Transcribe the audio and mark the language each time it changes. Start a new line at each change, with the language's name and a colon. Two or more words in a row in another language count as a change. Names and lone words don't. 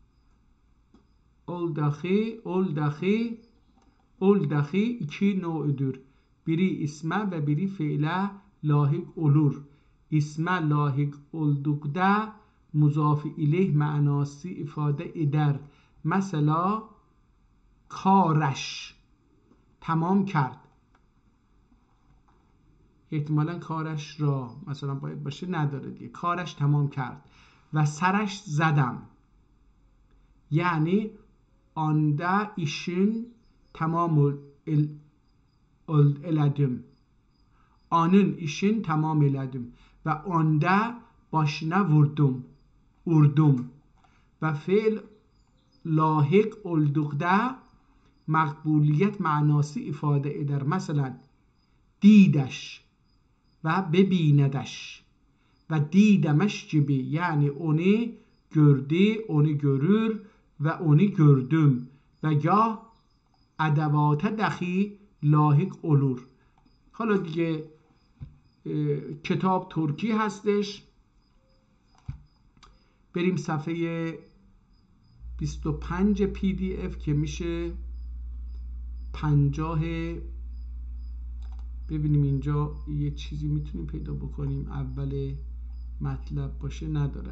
Azerbaijani: Oldahi 2 nö'dür. Biri isme ve biri fiile lahik olur. İsme lahik oldukda muzaf ileyh manası ifade eder.
Persian: Mesela کارش تمام کرد. احتمالا کارش را مثلا باید باشه، نداره دیگه. کارش تمام کرد. و سرش زدم یعنی آنده
Azerbaijani: işin tamam eledim. Onun işin tamam eledim. Ve onda başına vurdum. Ve fiil لاحق oldukda مقبولیت manası ifade eder. Mesela
Persian: دیدش و ببیندش و دیدمش
Azerbaijani: gibi yani onu gördü, onu görür ve onu gördüm. ve gah ادوات دخی لاحق olur.
Persian: حالا دیگه کتاب ترکی هستش. بریم صفحه 25 PDF که میشه 50 ببینیم اینجا یه چیزی میتونیم پیدا بکنیم اول مطلب باشه، نداره.